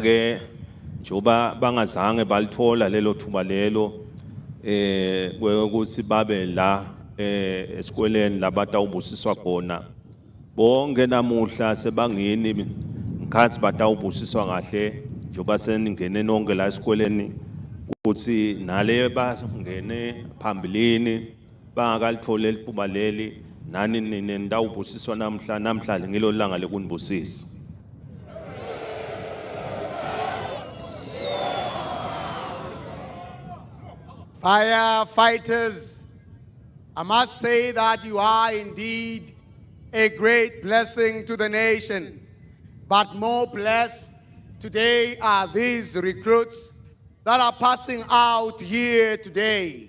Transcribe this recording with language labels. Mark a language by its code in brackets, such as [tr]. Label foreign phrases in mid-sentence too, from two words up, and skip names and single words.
[ss] ke njoba bangazange balitfola lelo thuba lelo ukuthi babe la esikoleni labatawubusiswa khona bonke namuhla sebangini ngikhathi batawubusiswa kahle njoba seningene nonke la esikoleni ukuthi nale bangene phambilini bangakalithola lithuba leli nani nindawubusiswa namhla ngilo langa lekunibusisa. [en] Firefighters, I must say that you are indeed a great blessing to the nation. But more blessed today are these recruits that are passing out here today.